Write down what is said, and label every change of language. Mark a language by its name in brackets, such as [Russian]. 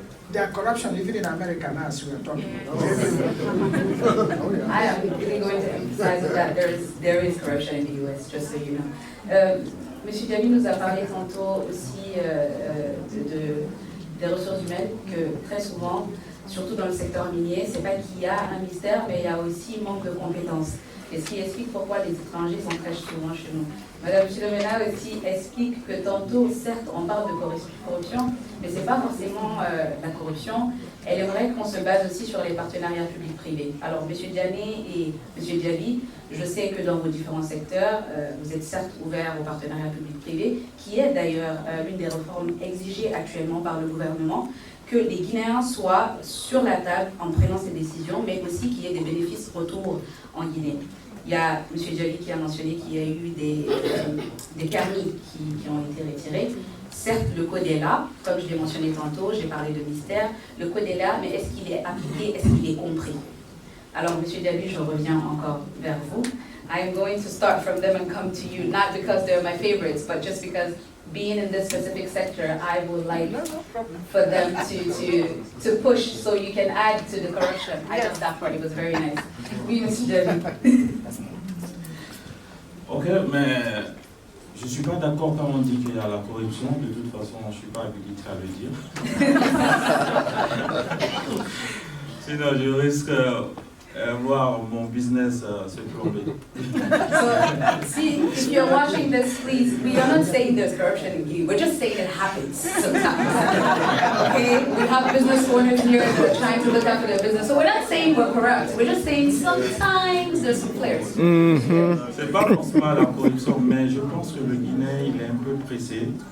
[English] There are corruption even in America now, as we are talking about. I am really going to emphasize that there is corruption in the US, just so you know. [French] Monsieur Diaby nous a parlé tantôt aussi des ressources humaines, que très souvent, surtout dans le secteur minier, c'est pas qu'il y a un mystère, mais il y a aussi manque de compétences. et ce qui explique pourquoi les étrangers s'entraînent souvent chez nous. Madame Philomena aussi explique que tantôt, certes, on parle de corruption, mais ce n'est pas forcément la corruption. Elle aimerait qu'on se base aussi sur les partenariats publics-privés. Alors, M. Diané et M. Diaby, je sais que dans vos différents secteurs, vous êtes certes ouverts aux partenariats publics-privés, qui est d'ailleurs l'une des réformes exigées actuellement par le gouvernement, que les Guinéens soient sur la table en prenant ces décisions, mais aussi qu'il y ait des bénéfices retour en Guinée. Il y a M. Diaby qui a mentionné qu'il y a eu des permis qui ont été retirés. Certes, le code est là, comme je l'ai mentionné tantôt, j'ai parlé de mystère. Le code est là, mais est-ce qu'il est appliqué, est-ce qu'il est compris? Alors, M. Diaby, je reviens encore vers vous. [English] I'm going to start from them and come to you, not because they're my favorites, but just because being in this specific sector, I would like for them to push so you can add to the corruption. I just that part, it was very nice. [French] Oui, M. Diaby. Ok, mais je ne suis pas d'accord quand on dit qu'il y a la corruption. De toute façon, je ne suis pas habilité à le dire. Sinon, je risque voir mon business se plomber. [English] So, see, if you're watching this, please, we are not saying there's corruption in Guinea. We're just saying it happens sometimes. Okay? We have business owners here that are trying to look after their business. So we're not saying we're corrupt. We're just saying sometimes there's some flares. [French] C'est pas forcément la corruption, mais je pense que le Guinéen, il est un peu pressé.